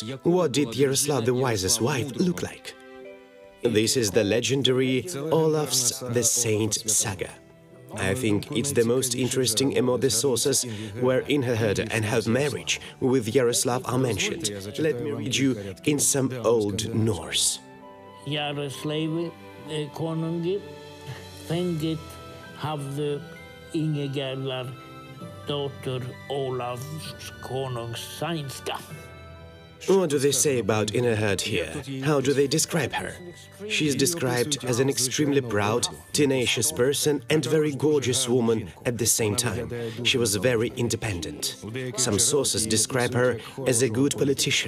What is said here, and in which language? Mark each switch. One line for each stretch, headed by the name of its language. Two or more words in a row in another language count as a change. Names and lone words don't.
English: What did Yaroslav the Wise's wife look like? This is the legendary Olaf's the Saint saga. I think it's the most interesting among the sources where Ingegerd and her marriage with Yaroslav are mentioned. Let me read you in some Old Norse.
Old Norse: Yaroslav konungi fenget hafðu Ingegerdar dóttur Olavs konungs sænska.
English: What do they say about Ingegerd here? How do they describe her? She is described as an extremely proud, tenacious person and very gorgeous woman at the same time. She was very independent. Some sources describe her as a good politician.